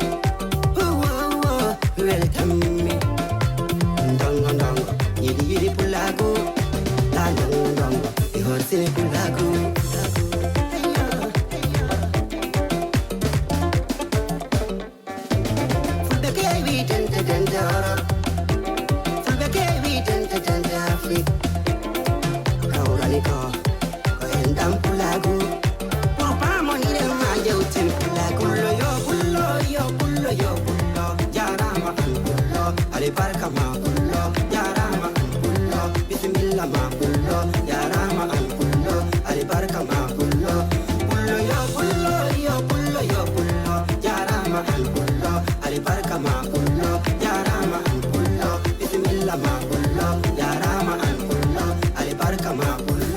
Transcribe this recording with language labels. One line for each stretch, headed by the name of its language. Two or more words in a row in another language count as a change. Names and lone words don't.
Fula: weltammi ndongo ndongo yiɗi yiɗi pulagu la ndongo ndongo e horsini pulagu fulɓe kewi tente tente oro fulɓe kewi tente tente afrique ko endam pulagu
French: pour pas
Fula: monire ma jewten pulagu yo pullo jarama an pullo ali barka ma pullo jarama an pullo bismillah ma pullo jarama an pullo ali barka ma pullo yo pullo jarama an pullo ali barka ma pullo jarama an pullo bismillah ma pullo jarama an pullo ali barka ma pullo.